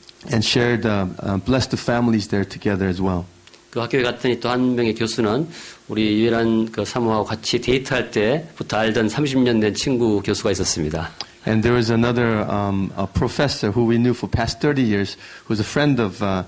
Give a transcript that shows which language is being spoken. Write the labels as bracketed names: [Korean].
[English] And shared, blessed the families there together as well. [Korean] 그 학교에 갔더니 또 한 명의 교수는 우리 유일한 그 사모하고 같이 데이트할 때부터 알던 30년 된 친구 교수가 있었습니다. [English] And there was another a professor who we knew for past 30 years, who was a friend of